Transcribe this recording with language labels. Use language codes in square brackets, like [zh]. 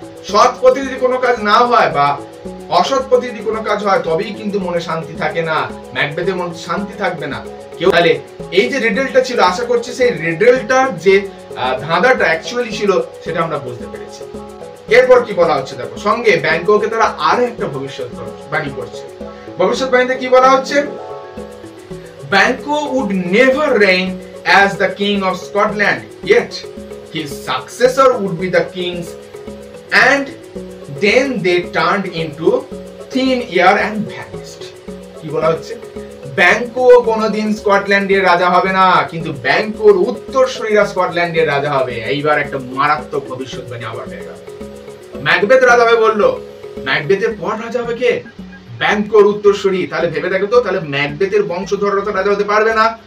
[bn] সৎ পথে যদি কোনো কাজ না হয় বা অসৎ পথে যদি কোনো কাজ হয় তবেই কিন্তু মনে শান্তি থাকে না, ম্যাকবেথের মনে শান্তি থাকবে না কেউ। তাহলে এই যে রিডলটা ছিল, আশা করছি সেই রিডলটার যে ধাঁধাটা অ্যাকচুয়ালি ছিল সেটা আমরা বুঝতে পেরেছি। এরপর কি বলা হচ্ছে দেখো, সঙ্গে ব্যাংককে তারা আরো একটা ভবিষ্যৎবাণী করছে। ভবিষ্যৎবাণীতে কি বলা হচ্ছে? [en] Banquo would never reign as the king of Scotland, yet his successor would be the kings, and then they turned into thin air and vanished. [bn] কি বলা হচ্ছে? ব্যাংকো কোনোদিন স্কটল্যান্ডের রাজা হবে না, কিন্তু ব্যাংকোর উত্তরসূরিরা স্কটল্যান্ডের রাজা হবে। এইবার একটা মারাত্মক ভবিষ্যৎবাণী আবার হয়ে গেল। ম্যাকবেথ রাজা হবে বললো, ম্যাকবেথের পর রাজা হবে কে? ব্যাংকোর উত্তরসূরি। তাহলে ভেবে দেখো তো, তাহলে ম্যাকবেথের বংশধররা তো রাজা হতে পারবে না।